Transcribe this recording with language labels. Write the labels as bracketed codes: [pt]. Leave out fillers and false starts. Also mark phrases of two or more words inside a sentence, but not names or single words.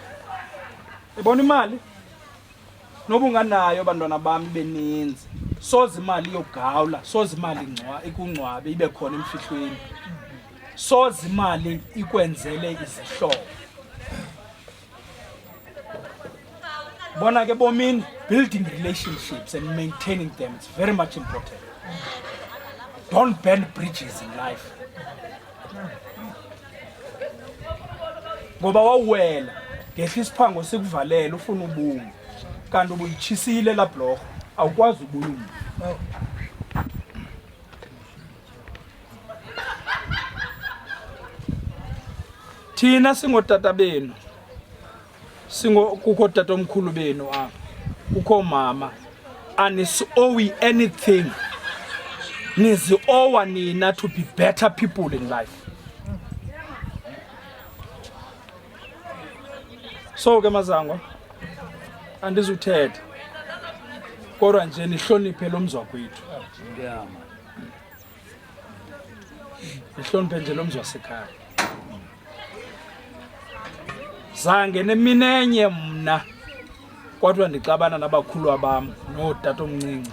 [xh] Ibona imali noba unganayo bantwana bami beninzi, soze imali yogawula, soze imali ikungcwabe ibe khona emfihlweni, soze imali ikwenzele izihlobo. Bona ke bomini, [en] building relationships and maintaining them is very much important. Don't burn bridges in life. [xh] Ngoba wawela ngehla isiphango sikuvalela ufuna ubungu kanti ubuyichisile la blog awukwazi ubulunga. Thina singotata benu, kukho tata omkhulu benu apha, kukho mama, [en] anisi-owe anything. [xh] Nizi-owa nina [en] to be better people in life. [xh] So ke mazangwa andizuthetha kodwa nje nihloniphe lo mzwa kwethu. Nihloniphe nje lo mzwa sekhaya. Zange neminenye mna kodwa ndixabana nabakhulu abam notata omncinci.